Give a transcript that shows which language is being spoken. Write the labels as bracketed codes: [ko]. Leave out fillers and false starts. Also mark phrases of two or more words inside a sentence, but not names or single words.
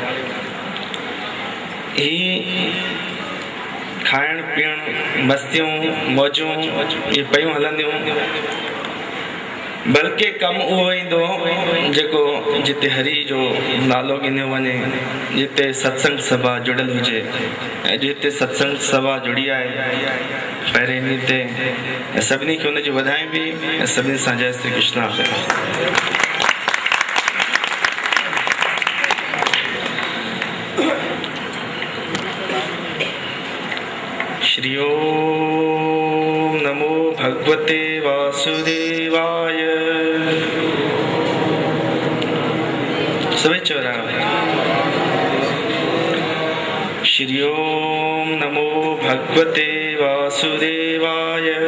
[sd] ही खाइण पीअण मस्तियूं मौजूं ये पयूं हलंदियूं, बल्कि कम उहो ईंदो जेको जिते हरी जो नालो गिनियो वञे, जिते सत्संग सभा जुड़ियल हुजे। ऐं जिते सत्संग सभा जुड़ी आहे पहिरें इन ते सभिनी खे उनजी वधायूं बि ऐं सभिनी सां जय श्री कृष्ण। [sa] श्री ओम नमो भगवते वासुदेवाय। [sd] सभी चौरा [sa] श्री ओम नमो भगवते वासुदेवाय।